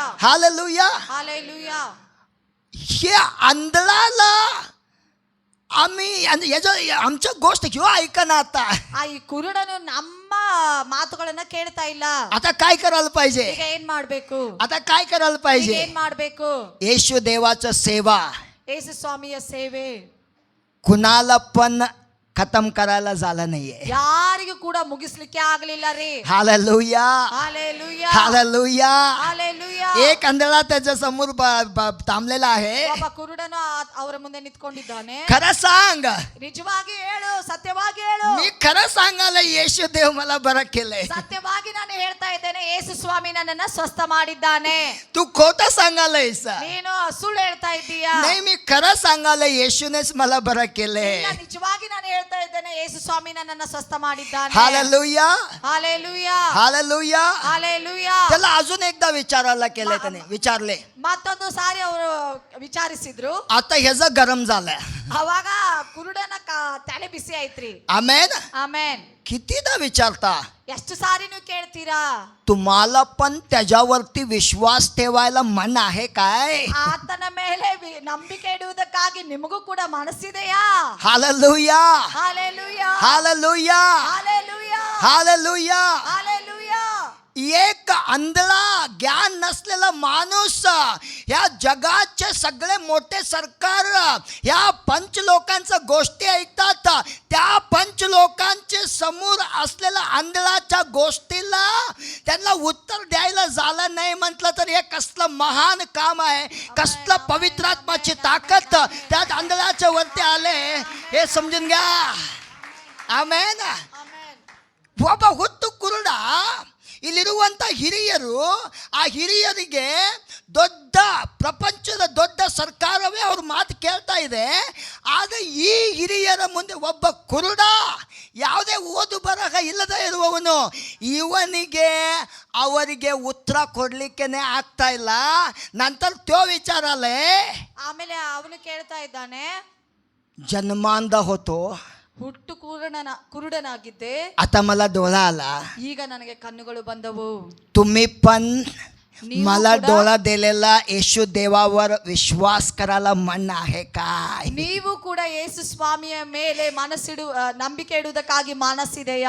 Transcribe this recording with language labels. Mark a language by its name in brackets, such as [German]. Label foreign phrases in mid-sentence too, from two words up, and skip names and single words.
[Marathi] हालेलुया हालेलुया हे आंधळाला आम्ही आमच्या गोष्ट किंवा ऐका ना आता [Kannada] ಆ ಈ ಕುರುಡನು ನಮ್ಮ ಮಾತುಗಳನ್ನ ಕೇಳ್ತಾ ಇಲ್ಲ [Marathi] आता काय करायला पाहिजे [Kannada] ಈಗ ಏನ್ ಮಾಡ್ಬೇಕು [Marathi] आता काय करायला [Kannada] ಈಗ [Marathi] पाहिजे [Kannada] ಏನ್ ಮಾಡ್ಬೇಕು [Marathi] येशू देवाचं सेवा [Kannada] ಯೇಸು ಸ್ವಾಮಿಯ ಸೇವೆ [Marathi] कुणाला पण खतम करायला झालं नाहीये [Kannada] ಯಾರಿಗೂ ಯಾರಿಗೂ ಕೂಡ ಮುಗಿಸ್ಲಿಕ್ಕೆ ಆಗ್ಲಿಲ್ಲ ರೀ. [Marathi] हालेलुया हालेलुया हालेलुया हालेलुया. एक अंधळा त्याच्या समोर थांबलेला आहे. [Kannada] ಒಬ್ಬ ಕುರುಡನು ಅವರ ಮುಂದೆ ನಿಂತ್ಕೊಂಡಿದ್ದಾನೆ. [Marathi] खरं सांग, [Kannada] ನಿಜವಾಗಿ ಹೇಳು, ಸತ್ಯವಾಗಿ ಹೇಳು. [Marathi] मी खरं सांगायला येशू देव मला बरं केलंय. [Kannada] ಸತ್ಯವಾಗಿ ನಾನು ಹೇಳ್ತಾ ಇದ್ದೇನೆ, ಯೇಸು ಸ್ವಾಮಿ ನನ್ನನ್ನ ಸ್ವಸ್ಥ ಮಾಡಿದ್ದಾನೆ. [Marathi] तू खोटं सांगायलायस. [Kannada] ನೀನು ಸುಳ್ಳು ಹೇಳ್ತಾ ಇದ್ದೀಯಾ? [Marathi] नाही, मी खरं सांगायला येशूनेच मला बरं केलंय. [Kannada] ಇಲ್ಲ, ನಿಜವಾಗಿ ನಾನು ಹೇಳ್ತಾ ಇದ್ದೇನೆ, ಯೇಸು ಸ್ವಾಮಿ ನನ್ನನ್ನ ಸ್ವಸ್ಥ ಮಾಡಿದ್ದಾನೆ. [Marathi] हालेलुया हालेलुया हालेलुया. हालेलुया. त्याला अजून एकदा विचारायला केलंय, त्याने विचारले. [Kannada] ಮತ್ತೊಂದು ಸಾರಿ ಅವರು ವಿಚಾರಿಸಿದ್ರು. [Marathi] आता ह्याचं गरम झालंय. [Kannada] ಅವಾಗ ಕುರುಡನ ತಲೆ ಬಿಸಿ ಆಯ್ತ್ರಿ. [Marathi] आमेन. [Kannada] ಆಮೇನ್. [Marathi] कितीदा विचारता? [Kannada] ಎಷ್ಟು ಸಾರಿ ನೀವು ಕೇಳ್ತೀರಾ? [Marathi] तुम्हाला पण त्याच्यावरती विश्वास ठेवायला मन आहे काय? [Kannada] ಆತನ ಮೇಲೆ ನಂಬಿಕೆ ಇಡುವುದಕ್ಕಾಗಿ ನಿಮಗೂ ಕೂಡ ಮನಸ್ಸಿದೆಯಾ? [Marathi] हालेलुया हालेलुया हालेलुया हालेलुया हालेलुया. हालेलुया. एक आंधळा ज्ञान नसलेला माणूस या जगाचे सगळे मोठे सरकार या पंच लोकांच्या गोष्टी ऐकतात. त्या पंच लोकांचे समोर असलेल्या आंधळाच्या गोष्टीला त्यांना उत्तर द्यायला झालं नाही म्हटलं तर हे कसलं महान काम आहे. कसलं पवित्रात्माची ताकद त्या आंधळाच्या वरती आले हे समजून घ्या. [Kannada] ಆಮೇನ್. ಒಬ್ಬ ಹುಟ್ಟು ಕುರುಡ, ಇಲ್ಲಿರುವಂಥ ಹಿರಿಯರು, ಆ ಹಿರಿಯರಿಗೆ ದೊಡ್ಡ ಪ್ರಪಂಚದ ದೊಡ್ಡ ಸರ್ಕಾರವೇ ಅವ್ರ ಮಾತು ಕೇಳ್ತಾ ಇದೆ. ಆದರೆ ಈ ಹಿರಿಯರ ಮುಂದೆ ಒಬ್ಬ ಕುರುಡ, ಯಾವುದೇ ಓದು ಬರಹ ಇಲ್ಲದೆ ಇರುವವನು, ಇವನಿಗೆ ಅವರಿಗೆ ಉತ್ತರ ಕೊಡ್ಲಿಕ್ಕೇನೆ ಆಗ್ತಾ ಇಲ್ಲ. [Marathi] नंतर तो विचारले. [Kannada] ಆಮೇಲೆ ಅವನು ಕೇಳ್ತಾ ಇದ್ದಾನೆ, [Marathi] जन्मांध होतो, [Kannada] ಹುಟ್ಟು ಕುರುಡನಾಗಿದ್ದೆ, [Marathi] आता मला डोळा आला. [Kannada] ಈಗ ನನಗೆ ಕಣ್ಣುಗಳು ಬಂದವು. [Marathi] तुम्ही पण [Kannada] ನೀವು [Marathi] मला [Kannada] ಕೂಡ- [Marathi] डोळा दिलेला येशू देवावर विश्वास करायला मन आहे काय? [Kannada] ನೀವು ಕೂಡ ಯೇಸು ಸ್ವಾಮಿಯ ಮೇಲೆ ನಂಬಿಕೆ ಇಡುವುದಕ್ಕಾಗಿ ಮನಸ್ಸಿದೆಯಾ?